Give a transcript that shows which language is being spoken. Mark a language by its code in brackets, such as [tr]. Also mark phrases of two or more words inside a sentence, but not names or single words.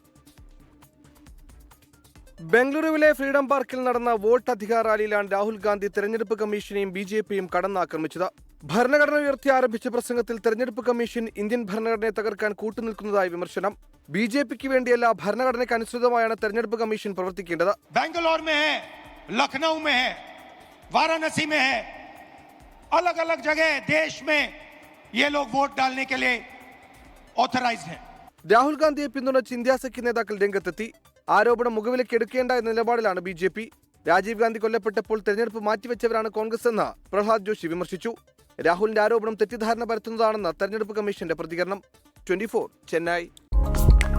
[ml] ബംഗളൂരുവിലെ ഫ്രീഡം പാർക്കിൽ നടന്ന വോട്ട് അധികാർ റാലിയിലാണ് രാഹുൽ ഗാന്ധി തെരഞ്ഞെടുപ്പ് കമ്മീഷനെയും BJPയും കടന്നാക്രമിച്ചത്. ഭരണഘടന ഉയർത്തി ആരംഭിച്ച പ്രസംഗത്തിൽ തെരഞ്ഞെടുപ്പ് കമ്മീഷൻ ഇന്ത്യൻ ഭരണഘടനയെ തകർക്കാൻ കൂട്ടുനിൽക്കുന്നതായി വിമർശനം. BJPക്ക് വേണ്ടിയല്ല, ഭരണഘടനയ്ക്ക് അനുസൃതമായാണ് തെരഞ്ഞെടുപ്പ് കമ്മീഷൻ പ്രവർത്തിക്കേണ്ടത്. [hi] बैंगलोर में है, लखनऊ में है, वाराणसी में है, अलग अलग जगह देश में ये लोग वोट डालने के लिए ऑथराइज्ड हैं. [ml] രാഹുൽ ഗാന്ധിയെ പിന്തുണച്ച് ഇന്ത്യ സഖ്യ നേതാക്കൾ രംഗത്തെത്തി. ആരോപണം മുഖവിലേക്ക് എടുക്കേണ്ട എന്ന നിലപാടിലാണ് BJP. രാജീവ് ഗാന്ധി കൊല്ലപ്പെട്ടപ്പോൾ തെരഞ്ഞെടുപ്പ് മാറ്റിവെച്ചവരാണ് കോൺഗ്രസ് എന്ന് പ്രഹ്ലാദ് ജോഷി വിമർശിച്ചു. രാഹുലിന്റെ ആരോപണം തെറ്റിദ്ധാരണ പരത്തുന്നതാണെന്ന് തെരഞ്ഞെടുപ്പ് കമ്മീഷന്റെ പ്രതികരണം. 24 ചെന്നൈ.